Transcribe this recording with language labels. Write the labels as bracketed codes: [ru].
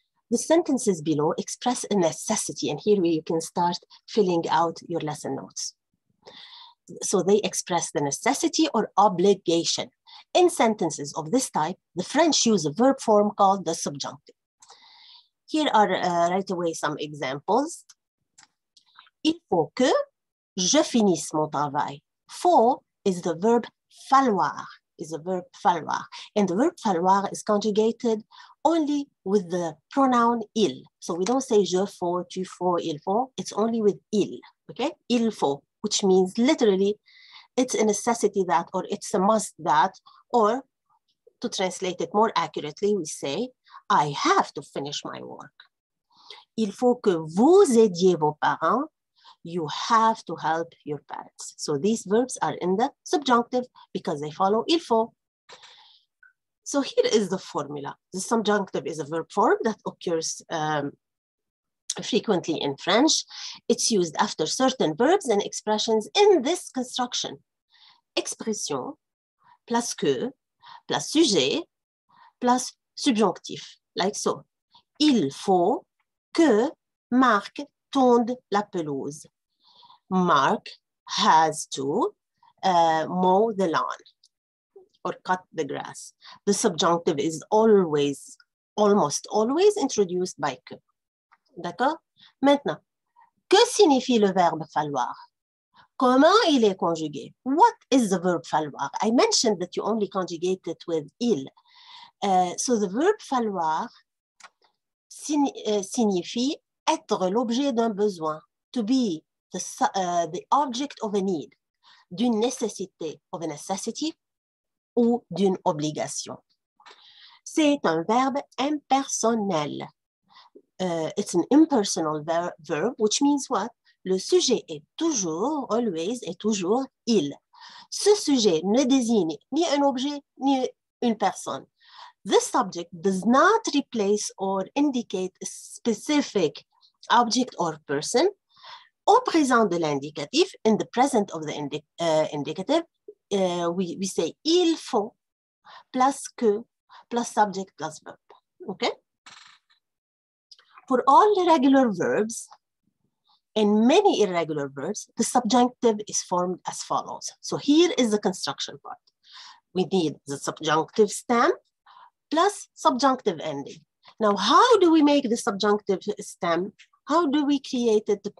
[en] The sentences below express a necessity, and here you can start filling out your lesson notes. So they express the necessity or obligation. In sentences of this type, the French use a verb form called the subjunctive. Here are right away some examples. [fr] Il faut que je finisse mon travail. [en] Faut is the verb falloir, And the verb falloir is conjugated only with the pronoun il. So we don't say [fr] je faut, tu faut, il faut. [en] It's only with il, okay? Il faut, which means literally it's a necessity that, or it's a must that, or to translate it more accurately, we say, I have to finish my work. [fr] Il faut que vous aidiez vos parents. [en] You have to help your parents. So these verbs are in the subjunctive because they follow il faut. So here is the formula. The subjunctive is a verb form that occurs frequently in French. It's used after certain verbs and expressions in this construction. [fr] Expression, plus que, plus sujet, plus subjonctif, [en] like so. [fr] Il faut que Marc tonde la pelouse. [en] Mark has to mow the lawn or cut the grass. The subjunctive is almost always introduced by que. [fr] D'accord? Maintenant, que signifie le verbe falloir? Comment il est conjugué? [en] What is the verb falloir? I mentioned that you only conjugate it with il. So the verb falloir [fr] signifie être l'objet d'un besoin, [en] to be the object of a need, [fr] d'une nécessité, [en] of a necessity, [fr] ou d'une obligation. C'est un verbe impersonnel. [en] It's an impersonal verb, which means what? [fr] Le sujet est toujours, [en] always, [fr] est toujours il. Ce sujet ne désigne ni un objet, ni une personne. [en] This subject does not replace or indicate a specific object or person, [fr] Au présent de l'indicatif, [en] in the present of the indicative, we say il faut plus que plus subject plus verb. Okay? For all regular verbs and many irregular verbs, the subjunctive is formed as follows. So here is the construction part. We need the subjunctive stem plus subjunctive ending. Now, how do we make the subjunctive stem? How do we create it?